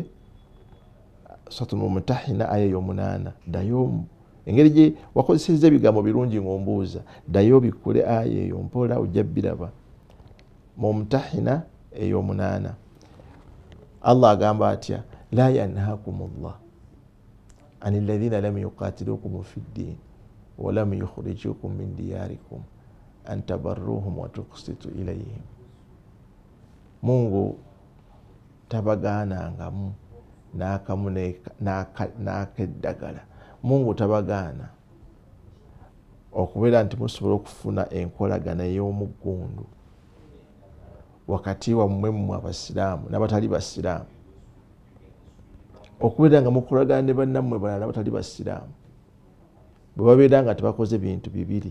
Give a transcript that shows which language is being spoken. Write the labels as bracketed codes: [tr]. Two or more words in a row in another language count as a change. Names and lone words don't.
[lg] Suratul Mumtahina aya y'omunaana, dayo engeri gye wakozesezza ebigambo birungi ng'ombuuza, dayo bikkule aya eyo mpola ojja biraba. Mumtahina ey'omunaana Allah agamba atya, [ar] لا ينهاكم الله عن الذين لم يقاتلوكم في الدين ولم يخرجوكم من دياركم أن تبروهم وتقسطوا إليهم. [lg] Mungu tabagaanangamu n'akamu n'akeddagala. Mungu tabagaana okubeera nti musobola okufuna enkolagana ey'omuggundu wakati wammwe mmwe abasiraamu n'abatali basiraamu, okubeera nga mukolagana ne bannammwe balala abatali basiraamu bwe babeera nga tebakoze bintu bibiri.